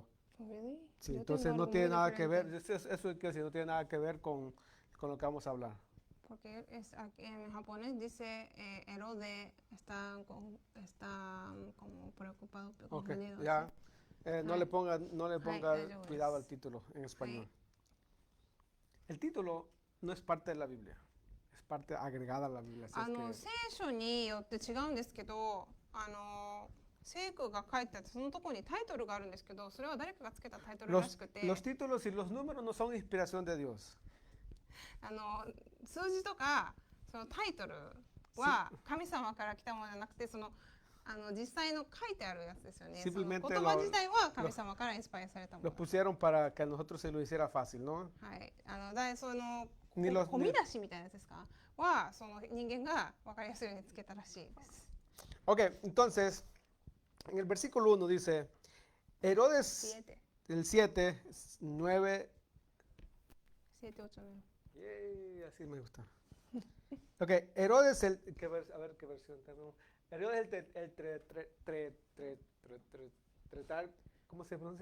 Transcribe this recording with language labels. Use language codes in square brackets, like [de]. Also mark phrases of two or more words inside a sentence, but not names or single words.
[en] Really? [es] sí, Yo entonces tengo no algo tiene muy nada que ver, diferente, eso quiero decir, no tiene nada que ver con lo que vamos a hablar. porque en japonés dice Herode está como preocupado, Ok, confundido. ya, no Ay. le ponga Ay, cuidado al título en español. Ay. El título no es parte de la Biblia, es parte agregada a la Biblia. Así es [ja] 聖書によって違うんですけど、聖句が書いてあってそのところにタイトルがあるんですけど、それは誰かがつけたタイトルらしくて、 [es] los títulos y los números no son inspiración de Dios. [ja] 数字とかそのタイトルは神様から来たものじゃなくて、実際の書いてあるやつですよね。その [es] Simplemente [ja] 言葉自体は神様からインスパイアされたも [es] Los [ja] の。 [es] pusieron para que a nosotros se lo hiciera fácil, ¿no? [ja] はい、その [es] Ni los- [ja] 込み出しみたいなやつですか？はその人間が分かりやすいようにつけたらしいです。 [es] Ok, entonces, en el versículo 1 dice, Herodes, 7 el 7, 9, [ja] 8名。 [es] así me gusta. Ok, Herodes, a ver qué versión tenemos. Herodes ¿cómo se pronuncia?